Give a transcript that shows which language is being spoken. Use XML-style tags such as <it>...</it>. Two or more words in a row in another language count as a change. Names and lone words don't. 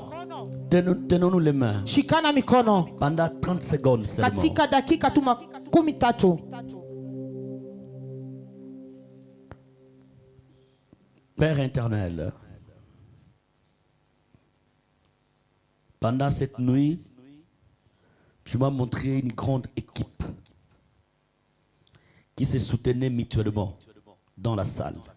<fr>Tenons-nous les mains.</fr> <sw>Shikana mikono.</sw> <fr>Pendant 30 secondes seulement.</fr> <sw>Katika dakika tu 13.</sw> <fr>Père éternel, pendant cette nuit, tu m'as montré une grande équipe qui se soutenait mutuellement dans la salle.</fr>